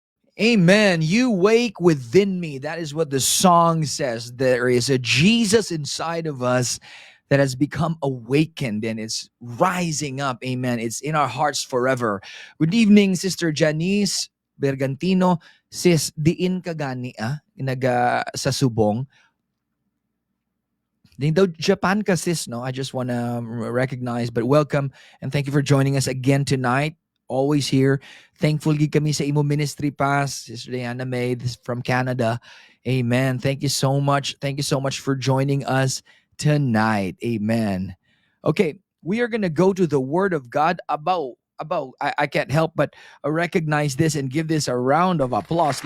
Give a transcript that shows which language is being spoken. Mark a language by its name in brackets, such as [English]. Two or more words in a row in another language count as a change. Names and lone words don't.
[English] Amen. You wake within me. That is what the song says. There is a Jesus inside of us that has become awakened and it's rising up. Amen. It's in our hearts forever. Good evening, Sister Janice Bergantino. [Hiligaynon] Sis, diin ka gani naga sa subong. Din daw Japan ka sis, no? [English] I just want to recognize, but welcome and thank you for joining us again tonight. Always here. Thankful [Hiligaynon] gid kami sa imo [English] ministry pass, Sister Diana May from Canada. Amen. Thank you so much. Thank you so much for joining us tonight. Amen. Okay, we are going to go to the Word of God about I can't help but recognize this and give this a round of applause.